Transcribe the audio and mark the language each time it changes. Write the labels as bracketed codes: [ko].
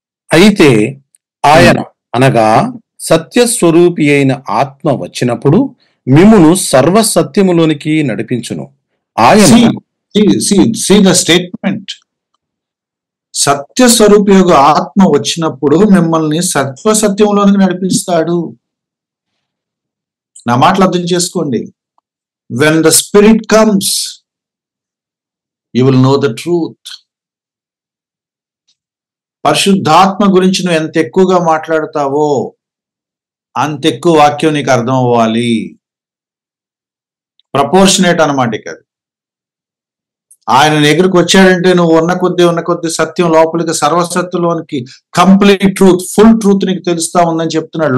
[te] అయితే ఆయన అనగా సత్యస్వరూపి అయిన ఆత్మ వచ్చినప్పుడు మిమ్మును సర్వసత్యములోనికి నడిపించును. ఆయన [en] see the statement. [te] సత్యస్వరూపి యొక్క ఆత్మ వచ్చినప్పుడు మిమ్మల్ని సత్యసత్యంలోనికి నడిపిస్తాడు. నా మాటలు అర్థం చేసుకోండి. [en] When the Spirit comes, you will know the truth. [te] పరిశుద్ధాత్మ గురించి నువ్వు ఎంత ఎక్కువగా మాట్లాడతావో అంత ఎక్కువ వాక్యం నీకు అర్థం అవ్వాలి. ప్రపోర్షనేట్ అన్నమాట ఇక. ఆయన దగ్గరికి వచ్చాడంటే నువ్వు ఉన్న కొద్ది సత్యం లోపలికి, సర్వసత్యంలోనికి, [en] complete truth, full truth [te] నీకు తెలుస్తా ఉందని చెప్తున్నాడు.